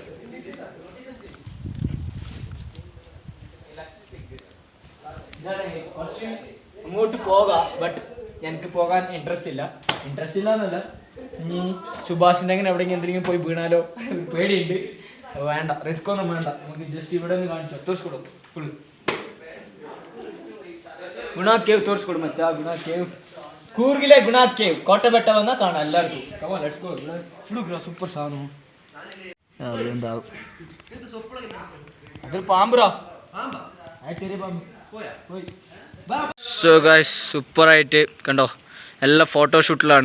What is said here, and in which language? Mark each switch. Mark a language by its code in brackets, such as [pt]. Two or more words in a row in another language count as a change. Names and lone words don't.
[ml] കുറച്ച് അങ്ങോട്ട് പോകാം, ബട്ട് എനിക്ക് പോകാൻ ഇൻട്രസ്റ്റ് ഇല്ല എന്നല്ല, ഇനി സുഭാഷിൻ്റെ അങ്ങനെ എവിടെയെങ്കിലും എന്തെങ്കിലും പോയി വീണാലോ പേടിയുണ്ട്. വേണ്ട, റിസ്ക് ഒന്നും വേണ്ട. നമുക്ക് ജസ്റ്റ് ഇവിടെ നിന്ന് കാണിച്ചോ, തോർസ്കൊടും ഫുൾ ഗുണ കേവ് [kn] ತೋರಿಸ್ಕೊಡು ಮಚ್ಚ. [ml] ಗುಣ ಕೇವ್ കൂർഗിലെ ഗുണ കേവ് കോട്ടബെട്ട വന്നാൽ കാണാം എല്ലാവർക്കും. സൂപ്പർ സാധനം ഉണ്ടാവും. അതൊരു പാമ്പുറാ. [en] so guys [ml] സൂപ്പറായിട്ട് കണ്ടോ എല്ലാം ഫോട്ടോഷൂട്ടിലാണ്.